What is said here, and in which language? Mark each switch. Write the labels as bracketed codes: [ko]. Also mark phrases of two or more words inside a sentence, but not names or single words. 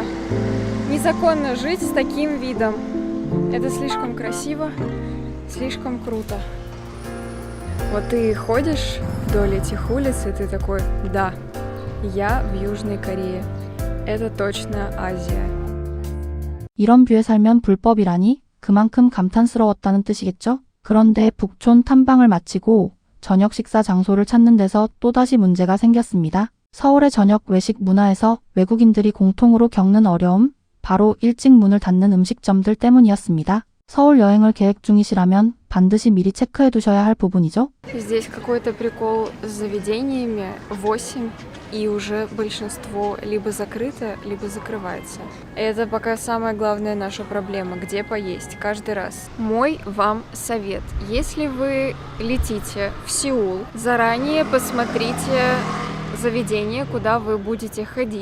[ru] Незаконно жить с таким видом. Это слишком красиво, слишком круто. Вот ты ходишь вдоль этих улиц, и ты такой, да, я в Южной Корее. Это точно Азия. [ko] 이런 뷰에 살면 불법이라니 그만큼 감탄스러웠다는 뜻이겠죠? 그런데 북촌 탐방을 마치고 저녁 식사 장소를 찾는 데서 또다시 문제가 생겼습니다. 서울의 저녁 외식 문화에서 외국인들이 공통으로 겪는 어려움, 바로 일찍 문을 닫는 음식점들 때문이었습니다. 서울 여행을 계획 중이시라면 반드시 미리 체크해 두셔야 할 부분이죠. [ru] Здесь какой-то прикол с заведениями. 8, и уже большинство либо закрыто, либо закрывается. Это пока самая главная наша проблема, где поесть каждый раз. Мой вам совет. Если вы летите в Сеул, заранее посмотрите заведение, куда вы будете ходить.